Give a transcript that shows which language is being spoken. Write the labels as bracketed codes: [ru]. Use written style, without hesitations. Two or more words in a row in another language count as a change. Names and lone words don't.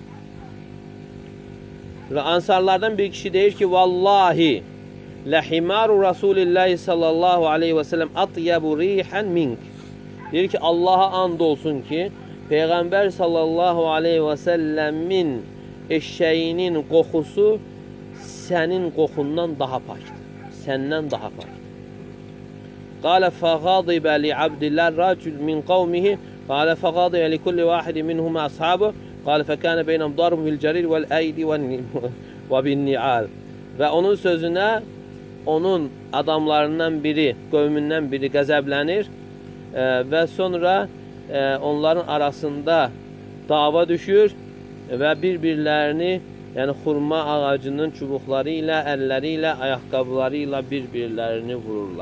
[az] Və ansarlardan bir kişi deyir ki, [ar] والله لحمار رسول الله صلى الله عليه وسلم أطيب ريحا منك. [az] Deyir ki, Allaha and olsun ki, Peyğəmbər [ar] صلى الله عليه وسلم [az] eşşəyinin qoxusu sənin qoxundan daha pakdır. Səndən daha pakdır. [ar] قال فغضب لعبد الله الرجل من قومه قال فغضب لكل واحد منهم أصحابه قال فكان بينهم ضرب بالجرير والأيدي وبالنعال. [az] Və onun sözünə onun adamlarından biri, qövmündən biri qəzəblənir və sonra onların arasında dava düşür və bir-birlərini, yəni xurma ağacının çubuqları ilə, əlləri ilə, ayaqqabıları ilə bir-birlərini vururlar.